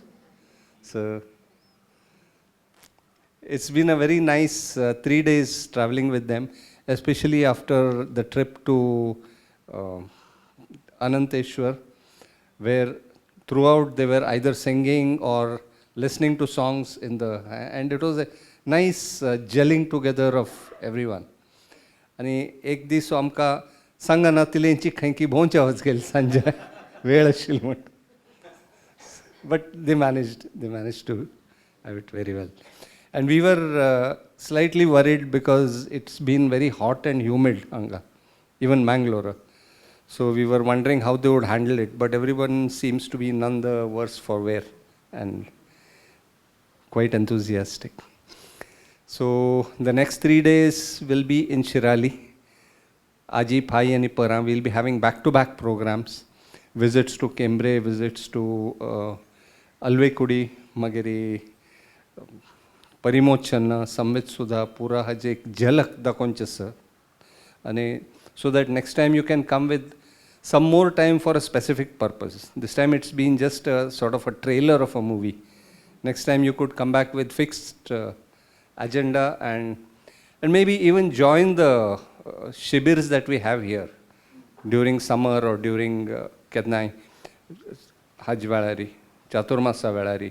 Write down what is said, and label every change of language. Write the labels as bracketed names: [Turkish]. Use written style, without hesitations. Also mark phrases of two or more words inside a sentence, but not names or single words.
[English] So it's been a very nice 3 days traveling with them, especially after the trip to Ananteshwar, where throughout they were either singing or listening to songs in the, and it was a nice gelling together of everyone. [Konkani] आणि एक दीस आमकां सांगना तिलेंची खंयकी भोंवची आवाज गेली सांजे वेळ आशिल्ली म्हण. [English] But they managed to have it very well. And we were slightly worried because it's been very hot and humid, Anga, even Mangalore. So we were wondering how they would handle it, but everyone seems to be none the worse for wear and quite enthusiastic. So the next 3 days will be in Shirali. Aji, Pai and Ipara will be having back-to-back programs, visits to Cambrai, visits to Alvekudi, Magiri, Parimochana, Samvit Sudha, Pura Hajek, Jalak Dakonchasa. so that next time you can come with some more time for a specific purpose. This time it's been just a sort of a trailer of a movie. Next time you could come back with fixed agenda and maybe even join the shibirs that we have here during summer or during Kednai, Hajj Velari, Chaturmasa Velari.